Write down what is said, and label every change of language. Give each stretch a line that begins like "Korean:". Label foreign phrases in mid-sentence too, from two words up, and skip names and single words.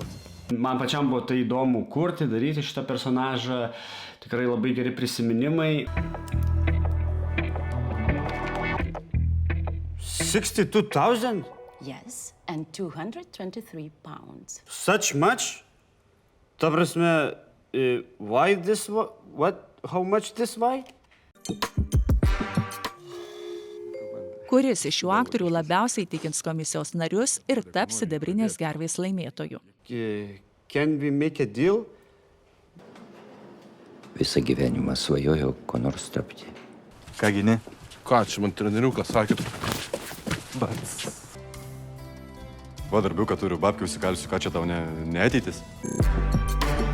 Lithuanian: Man pačiam buvo tai įdomu kurti, daryti šitą personažą. Tikrai labai geri prisiminimai.
English: 62,000? Yes, and 223 pounds. Such much?
Lithuanian: Ta prasme,
English: why this, what, how much this, why?
Lithuanian: Kuris iš šių aktorių labiausiai įtikins komisijos narius ir taps sidabrinės gervės laimėtoju.
English: Can we make a deal?
Lithuanian: Visą gyvenimą svajojau, ko nors tapti. Ką gini? Ką, čia man treneriukas sakė? Va darbiuką turiu, babkių užsikalsiu, ką čia tau neateitis.